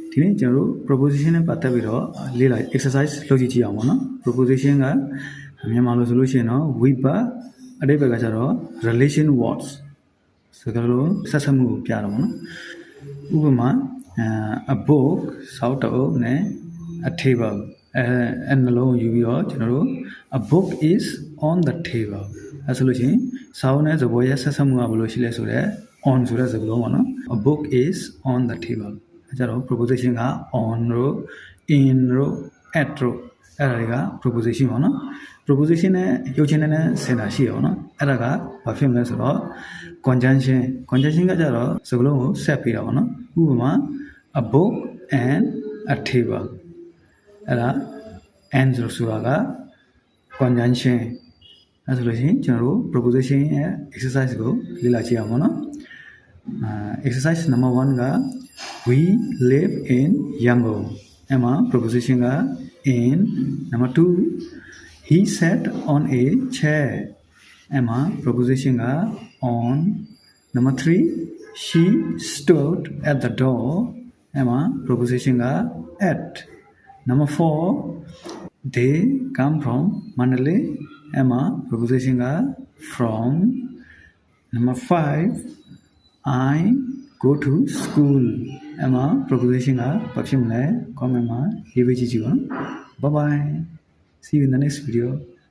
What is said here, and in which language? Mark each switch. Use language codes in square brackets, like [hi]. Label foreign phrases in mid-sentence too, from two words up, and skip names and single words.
[my] ဒီနေ့ကျွန်တော်တို့ proposition နဲ့ပတ်သက်ပြီးတော့လေ့လာ exercise လုပ်ကြည့်အောင်ပါနော် proposition ကမြန်မာလိုဆိုလို့ရှိရင်တော့ with အဓိပ္ပာယ်ကကျတော့ [en] relation words [my] စကားလုံးဆက်ဆက်မှုကိုပြတော့ပါနော်ဥပမာ [en] a book [my] စောက်တုပ်နဲ့ [en] a table [my] အဲ့နှလုံးယူပြီးတော့ ကျွန်တော်တို့ [en] a book is on the table [my] အဲ့ဆိုလို့ရှိရင်စောက်နဲ့စကားရဲ့ဆက်ဆက်မှုကဘယ်လိုရှိလဲဆိုတော့ on ဆိုတဲ့စကားလုံးပါနော် [en] a book is on the table [my] အဲ့ကြတော့ proposition က on တို့ in တို့ at တို့အဲ့ဒါတွေက proposition ပါနော် proposition နဲ့ရုပ်ချင်းနဲ့ဆင်တာရှိရပါတော့အဲ့ဒါကဘာဖြစ်မလဲဆိုတော့ conjunction ကကြတော့စကားလုံးကိုဆက်ပေးတာပါ နော်ဥပမာ [en] a book and a table [my] အဲ့ဒါ and ဆိုတာက conjunction အဲ့ဆိုလို့ရှိရင်ကျွန်တော်တို့ proposition ရဲ့ exercise ကိုလေ့လာ ကြည့်အောင်ပါနော် [en] exercise number 1 [my] က [en] we live in Yangon [my] အဲ့မှာ proposition က [en] in number 2 he sat on a chair [my] အဲ့မှာ proposition က [en] on number 3 she stood at the door [my] အဲ့မှာ proposition က [en] at number 4 they come from Mandalay [my] အဲ့မှာ proposition က [en] from number 5 I go to school [my] အဲ့မှာ proposition ကဘာဖြစ်မလဲ comment မှာရေးပေးကြည့်ပါနော် [en] bye bye see you in the next video